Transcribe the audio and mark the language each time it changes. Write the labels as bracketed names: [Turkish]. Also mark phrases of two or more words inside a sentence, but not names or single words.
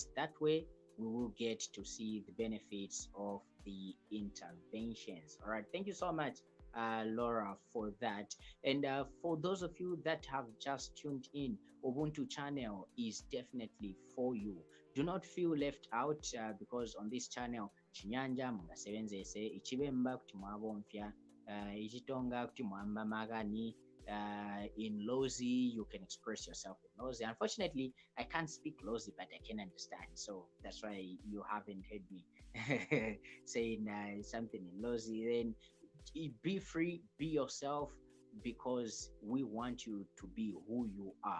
[English] That way we will get to see the benefits of the interventions. All right, thank you so much, Laura, for that. And for those of you that have just tuned in, Ubuntu channel is definitely for you. Do not feel left out because on this channel [Bemba] chinyanja mungasebenzese ichibemba kuti mwabomfya ichitonga kuti mwamba magani. [English] In Lozi, you can express yourself in Lozi. Unfortunately, I can't speak Lozi, but I can understand. So that's why you haven't heard me saying something in Lozi. Then be free, be yourself, because we want you to be who you are.